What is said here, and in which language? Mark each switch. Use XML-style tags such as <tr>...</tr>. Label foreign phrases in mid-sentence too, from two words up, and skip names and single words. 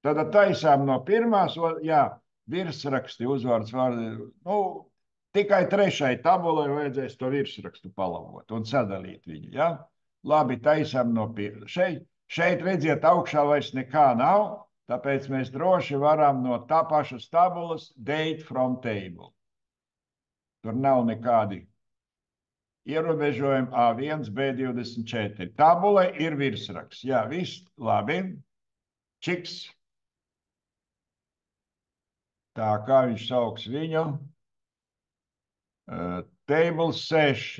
<lv>Tad taisām no pirmās, jā, virsraksti, uzvārds, vārdi. Nu, tikai trešai tabulai vajadzēs to virsrakstu palabot un sadalīt viņu. Ja? Labi, taisām no pirmās. Šeit redziet, augšā vairs nekā nav, tāpēc mēs droši varam no tā pašas tabulas</lv> <en>date from table.</en> <lv>Tur nav nekādi ierobežojumi A1, B24. Tabulai ir virsraksts. Jā, viss labi. Čiks. Tā kā viņš sauks viņu.</lv> <en>Table 6.</en>